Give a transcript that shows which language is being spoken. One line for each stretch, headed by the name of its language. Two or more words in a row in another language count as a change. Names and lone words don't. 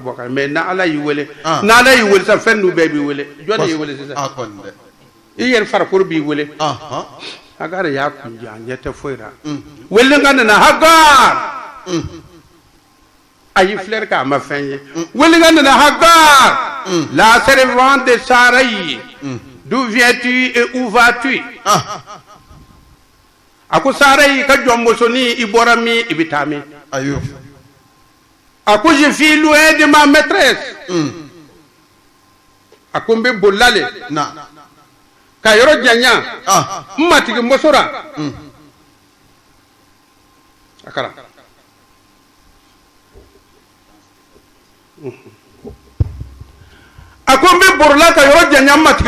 Bambara: bɔ kan mais na ala y'i wele n'ala y'i wele sisan fɛn ninnu bɛɛ b'i wele jɔn de y'i wele sisan i yɛrɛ farikolo b'i wele Hagar y'a kunjɛ a ɲɛ tɛ foyi la wele kan nana Hagar a y'i filɛ k'a ma fɛn ye wele kan nana Hagar
French: la servante de Sarai d'où viens-tu et où vas-tu
Bambara: a ko Sarai ka jɔnmusonin i bɔra min i bɛ taa min a ko
French: je suis loin de ma maîtresse
Bambara: a ko n bɛ bolila le ka yɔrɔ janya n matigi muso la a kɛra a ko n bɛ borila ka yɔrɔ janya n matigi